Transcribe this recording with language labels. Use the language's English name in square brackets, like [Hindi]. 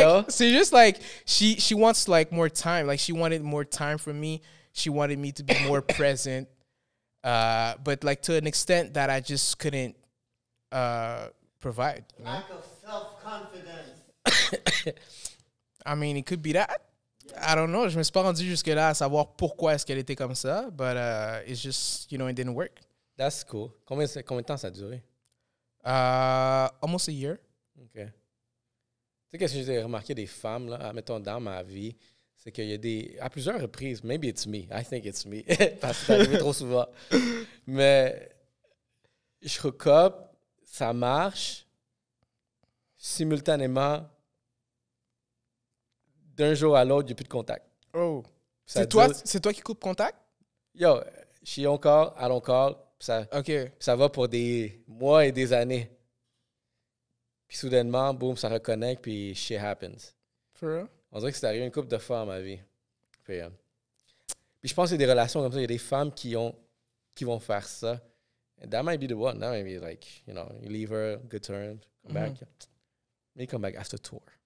[French] C'est [English] just like she wants like more time. Like she wanted more time from me. She wanted me to be more present. But like to an extent that I just couldn't provide. Lack of self-confidence. I mean, it could be that. Yeah. I don't know. [French] Je me suis pas rendu jusque-là à savoir pourquoi est-ce qu'elle était comme ça. [English] But it's just, it didn't work. That's cool. [French] Combien de temps ça a duré? [English] Almost a year. OK. [French] Tu sais, qu'est-ce que j'ai remarqué des femmes, là, mettons, dans ma vie, c'est qu'il y a à plusieurs reprises, [English] maybe it's me, I think it's me, [French] parce que c'est arrivé trop souvent, mais je recope, ça marche, simultanément, d'un jour à l'autre, il n'y a plus de contact. Oh. C'est toi qui coupes contact? [English] Yo, she on call, I don't call. [French] Ça, [English] okay. [French] Ça va pour des mois et des années. Puis soudainement, boum, ça reconnecte, puis [English] shit happens. For real? [French] On dirait que c'est arrivé une couple de fois dans ma vie. Puis je pense qu'il y a des relations comme ça. Il y a des femmes qui vont faire ça. [English] And that might be the one. That might be like, you leave her, good terms, come back. Maybe come back after tour.